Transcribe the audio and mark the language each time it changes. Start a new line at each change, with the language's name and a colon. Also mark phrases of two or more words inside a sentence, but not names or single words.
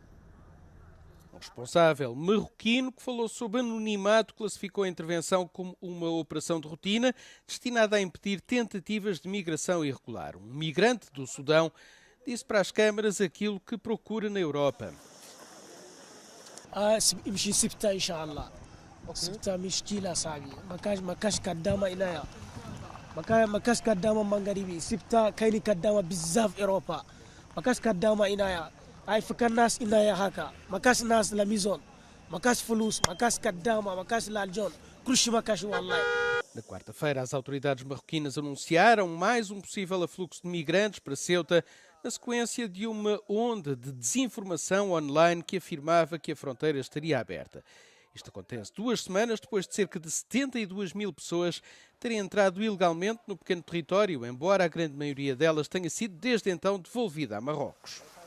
Portuguese: O responsável marroquino, que falou sob anonimato, classificou a intervenção como uma operação de rotina destinada a impedir tentativas de migração irregular. Um migrante do Sudão disse para as câmaras aquilo que procura na Europa.
Arabic: يمشي سبتة إن شاء الله سبتة مشكلة صعبة ما كاش قدامة إنايا ما كاش قدامة مغربي سبتة كايني قدامة بزاف أوروبا ما كاش قدامة إنايا هاي فكر ناس إنايا هكا ما كاش ناس لميزون ما كاش فلوس ما كاش قدامة ما كاش لالجون كل شيء ما كاش والله.
Portuguese: Na quarta-feira, as autoridades marroquinas anunciaram mais um possível afluxo de migrantes para Ceuta, na sequência de uma onda de desinformação online que afirmava que a fronteira estaria aberta. Isto acontece 2 semanas depois de cerca de 72 mil pessoas terem entrado ilegalmente no pequeno território, embora a grande maioria delas tenha sido desde então devolvida a Marrocos.